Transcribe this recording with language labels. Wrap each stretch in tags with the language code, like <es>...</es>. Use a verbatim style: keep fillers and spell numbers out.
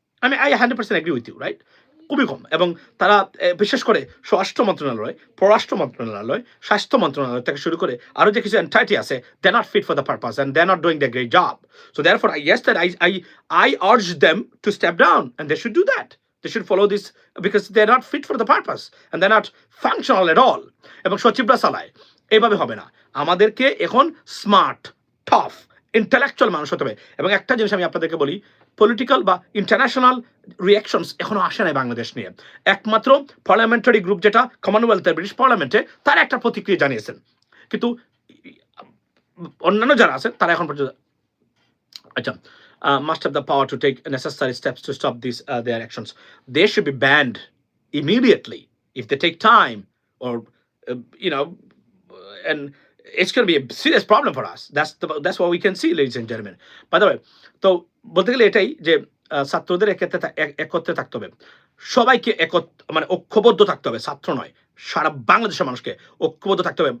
<en>আমি I hundred percent agree with you, right?</en> <bn>খুবই কম। এবং তারা বিশেষ করে স্বরাষ্ট্র মন্ত্রণালয়, পররাষ্ট্র মন্ত্রণালয়, স্বাস্থ্য মন্ত্রণালয় থেকে শুরু করে আরও যে কিছু এন্টাইটি আছে,</bn> <en>They not fit for the purpose and they not doing the great job. So therefore I yes that I I I urge them to step down and they should do that. They should follow this because they are not fit for the purpose and they are not functional at all.</en> <bn>এবং সচিবরা চালায়, এইভাবে হবে না। আমাদেরকে এখন smart, tough, intellectual মানুষ হতে হবে। এবং একটা জিনিস আমি আপনাদেরকে বলি, পলিটিক্যাল বা ইন্টারন্যাশনাল রিয়াকশনস এখনও আসে নাই বাংলাদেশ নিয়ে। একমাত্র পার্লামেন্টারি গ্রুপ যেটা কমনওয়েলথের ব্রিটিশ পার্লামেন্টে, তারা একটা প্রতিক্রিয়া জানিয়েছেন, কিন্তু অন্যান্য যারা আছেন তারা এখন পর্যন্ত আচ্ছা</bn> <en>Uh, must have the power to take necessary steps to stop these uh, their actions. They should be banned immediately if they take time, or uh, you know, and it's going to be a serious problem for us. That's the, that's what we can see, ladies and gentlemen. By the way,</en> <bn>তো বলতে গেলে এটাই যে ছাত্রদের একত্রে একত্রে থাকতে হবে, সবাইকে একত মানে ঐক্যবদ্ধ থাকতে হবে। ছাত্র নয়, সারা বাংলাদেশের মানুষকে ঐক্যবদ্ধ থাকতে হবে।</bn>